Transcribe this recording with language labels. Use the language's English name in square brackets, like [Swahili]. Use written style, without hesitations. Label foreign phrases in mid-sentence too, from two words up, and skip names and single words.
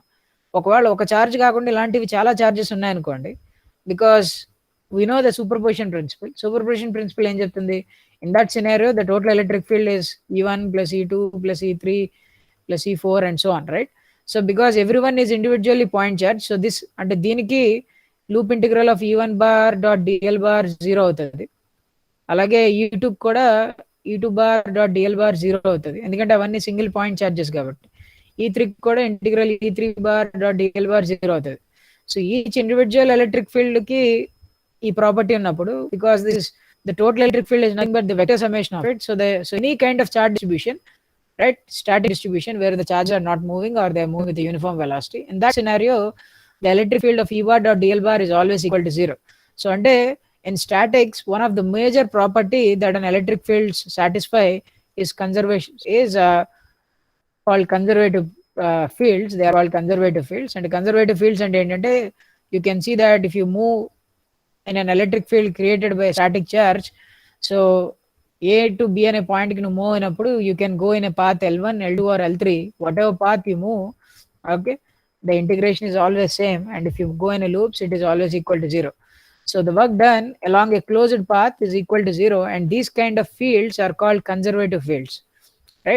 [Telugu] ఒకవేళ ఒక చార్జ్ కాకుండా ఇలాంటివి చాలా చార్జెస్ ఉన్నాయనుకోండి, [English] because we know the superposition principle [Telugu] ఏం చెప్తుంది, [English] in that scenario the total electric field is E1 plus E2 plus E3 plus E4 and so on, right? So because everyone is individually point charge, so this [Telugu] అంటే దీనికి [English] loop integral of E1 bar dot dl bar 0 [Telugu] అవుతుంది, అలాగే E2 కూడా [English] E2 bar dot dl bar 0 [Telugu] అవుతుంది, ఎందుకంటే అవన్నీ [English] single point charges కాబట్టి. [Telugu] E3 కూడా [English] integral E3 bar dot dl bar [Telugu] 0 అవుతుంది. [English] so each individual electric field [Telugu] కి ఈ ప్రాపర్టీ ఉన్నప్పుడు, [English] because this the total electric field is nothing but the vector summation of it, so any kind of charge distribution, right, static distribution where the charges are not moving or they are moving with a uniform velocity, in that scenario the electric field of E bar dot dl bar is always equal to 0. So ante in statics one of the major property that an electric field satisfy is conservation, is called conservative fields. They are called conservative fields, and conservative fields and entante you can see that if you move in an electric field created by a static charge, so A to B [Telugu] అనే పాయింట్ కి నువ్వు మూవ్ అయినప్పుడు [English] you can go in a path L1, L2 or L3, whatever path you move, okay, the integration is always same, and if you go in a loops it is always equal to 0. So the work done along a closed path is equal to 0, and these kind of fields are called conservative fields, right?